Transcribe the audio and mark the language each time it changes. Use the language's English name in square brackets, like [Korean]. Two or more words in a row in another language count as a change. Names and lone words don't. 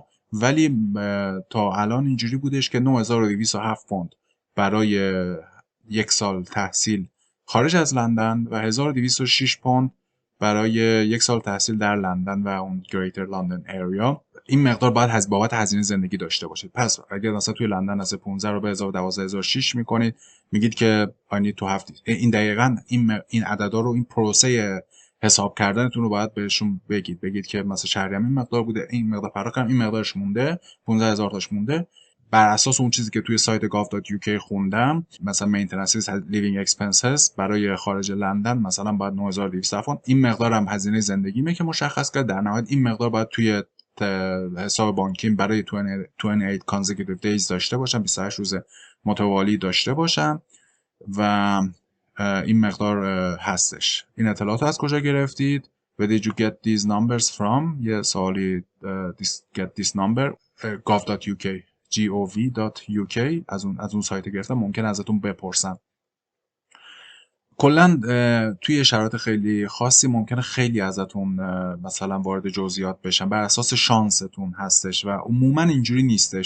[Persian] ولی تا الان اینجوری بودش که 9207 پوند برای 1 سال تحصیل خارج از لندن و 1206 پوند برای 1 سال تحصیل در لندن و اون [English] Greater London area. [Persian] این مقدار باید بابت هزینه زندگی داشته باشید. پس اگر مثلا توی لندن از 15 رو به 12006 میکنید، میگید که [English] I need to have [Persian] این دقیقاً این عددا رو، این پروسه حساب کردنتون رو باید بهشون بگید که مثلا شهریم این مقدار بوده، این مقدار پرداختم، این مقدارش مونده، 15000 تاش مونده. بر اساس اون چیزی که توی سایت gov.uk خوندم، مثلا [English] maintenance living expenses [Persian] برای خارج لندن مثلا باید 9200 پوند، این مقدار هم هزینه زندگیمه که مشخص کرد. در نهایت این مقدار باید توی حساب بانکیم برای 28 [English] consecutive days [Persian] داشته باشم، 28 روز متوالی داشته باشم و این مقدار هستش. این اطلاعات از کجا گرفتید؟ [English] Where did you get these numbers from؟ [Persian] یه سوالی [English] get this number [Persian] gov.uk gov.uk از اون سایت گرفتم، ممکن ازتون بپرسن. کلا توی شرایط خیلی خاصی ممکنه خیلی ازتون مثلا وارد جزئیات بشن، بر اساس شانستون هستش و عموما اینجوری نیستش.